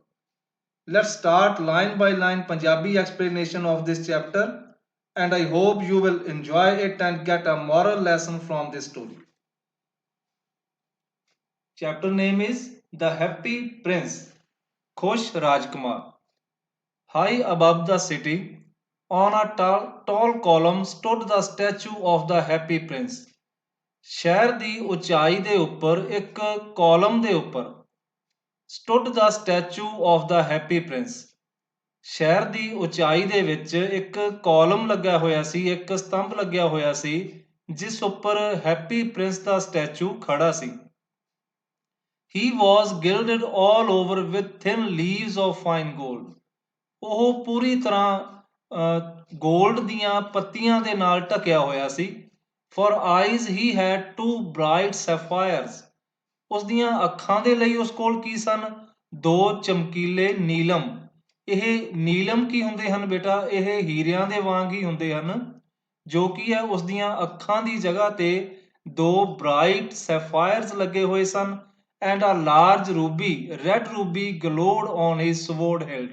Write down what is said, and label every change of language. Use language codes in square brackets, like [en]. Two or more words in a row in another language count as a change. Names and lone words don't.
[en] Let's start line by line Punjabi explanation of this chapter and I hope you will enjoy it and get a moral lesson from this story. Chapter name is The Happy Prince, [pa] ਖੁਸ਼ ਰਾਜਕੁਮਾਰ. [en] High above the city, on a tall column stood the statue of the Happy Prince. [pa] ਸ਼ਹਿਰ ਦੀ ਉਚਾਈ ਦੇ ਉੱਪਰ ਇੱਕ ਕਾਲਮ ਦੇ ਉੱਪਰ [en] stood the statue of the Happy Prince. [pa] ਸ਼ਹਿਰ ਦੀ ਉਚਾਈ ਦੇ ਵਿੱਚ ਇੱਕ ਕਾਲਮ ਲੱਗਾ ਹੋਇਆ ਸੀ, ਇੱਕ ਸਤੰਭ ਲੱਗਿਆ ਹੋਇਆ ਸੀ ਜਿਸ ਉੱਪਰ ਹੈਪੀ ਪ੍ਰਿੰਸ ਦਾ ਸਟੈਚੂ ਖੜਾ ਸੀ. [en] He was gilded all over with thin leaves of fine gold. [pa] ਉਹ ਪੂਰੀ ਤਰ੍ਹਾਂ ਗੋਲਡ ਦੀਆਂ ਪੱਤੀਆਂ ਦੇ ਨਾਲ ਢਕਿਆ ਹੋਇਆ ਸੀ. [en] For eyes he had two bright sapphires. [pa] ਉਸ ਦੀਆਂ ਅੱਖਾਂ ਦੇ ਲਈ ਉਸ ਕੋਲ ਕੀ ਸਨ? ਦੋ ਚਮਕੀਲੇ ਨੀਲਮ. ਇਹ ਨੀਲਮ ਕੀ ਹੁੰਦੇ ਹਨ ਬੇਟਾ? ਇਹ ਹੀਰਿਆਂ ਦੇ ਵਾਂਗ ਹੀ ਹੁੰਦੇ ਹਨ, ਜੋ ਕੀ ਹੈ ਉਸ ਦੀਆਂ ਅੱਖਾਂ ਦੀ ਜਗ੍ਹਾ ਤੇ ਦੋ [en] bright sapphires [pa] ਲੱਗੇ ਹੋਏ ਸਨ [en] and a large ruby, red ruby glowed on his sword hilt.